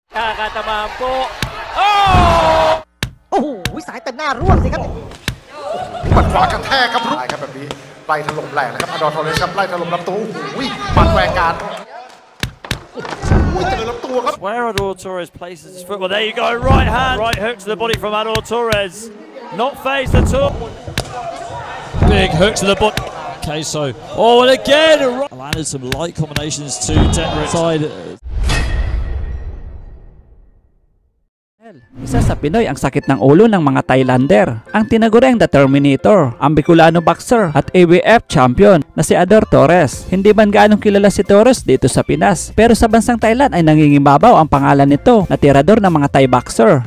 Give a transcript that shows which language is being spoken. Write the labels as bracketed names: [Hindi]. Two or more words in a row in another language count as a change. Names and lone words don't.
[Filipino] Kakatamaan po. [Thai] โอ้โหสายแต่หน้าร่วงสิครับ หมัดขวากระแทกครับครับแบบนี้ไล่ถล่มแหลกนะครับอดอร์ทอเรสครับไล่ถล่มลำตัวโอ้โหหมัดแรงการเจอลำตัวครับ [English] Where Ador Torres places his foot. Well, there you go. Right hand. Right hook to the body from Ador Torres. Not phased at all. Big hook to the body. Queso. Oh, and again. Landed some light combinations to Denver side. [Filipino] Isa sa Pinoy ang sakit ng ulo ng mga Thailander, ang tinaguriang The Terminator, ang Bicolano boxer at [English] ABF champion [Filipino] na si Ador Torres. Hindi man gaanong kilala si Torres dito sa Pinas, pero sa bansang Thailand ay nangingibabaw ang pangalan nito na tirador ng mga Thai boxer.